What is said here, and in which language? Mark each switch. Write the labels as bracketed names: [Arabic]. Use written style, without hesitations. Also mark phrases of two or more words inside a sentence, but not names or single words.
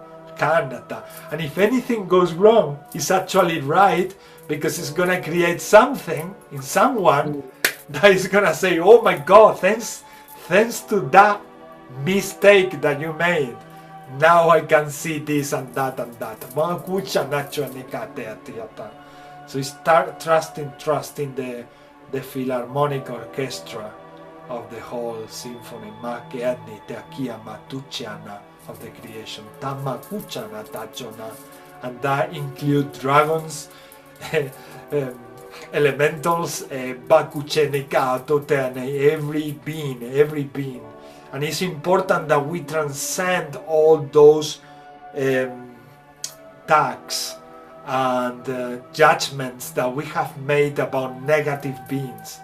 [English] And if anything goes wrong, it's actually right, because it's gonna create something in someone that is gonna say, oh my God, thanks to that mistake that you made, now I can see this and that and that. So start trusting the philharmonic orchestra of the whole symphony. Ma che anni te akia matuchiana of the creation. Tama kuchana tachona. And that include dragons, elementals, bakuchenika totene, every being. And it's important that we transcend all those tags and judgments that we have made about negative beings.